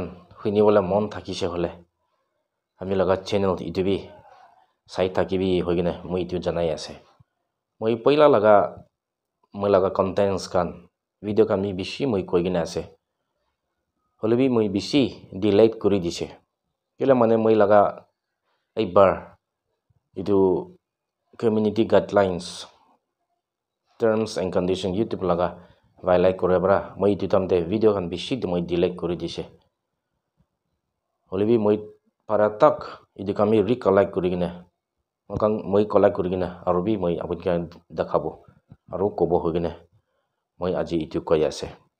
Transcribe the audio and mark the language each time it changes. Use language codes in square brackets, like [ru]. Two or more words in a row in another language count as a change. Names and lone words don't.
[nag] huini bola mon thakise hole ami laga channel itu bi sai thakibi hoigine moi itu janai ase moi poila laga moi laga contents kan video kan mi bishi moi koigine ase holebi moi bishi delete kuri dise kila mane moi laga eibar itu [en] community guidelines terms and condition [nag] YouTube laga violate kore bra moi itu tamte video kan bishi moi delete kuri dise holebi moi para tak itu kami recollect kuri gine mokan moi collect kuri gine aro bi moi apun kan dekhabo aro kobo hogine moi aji itu koi ase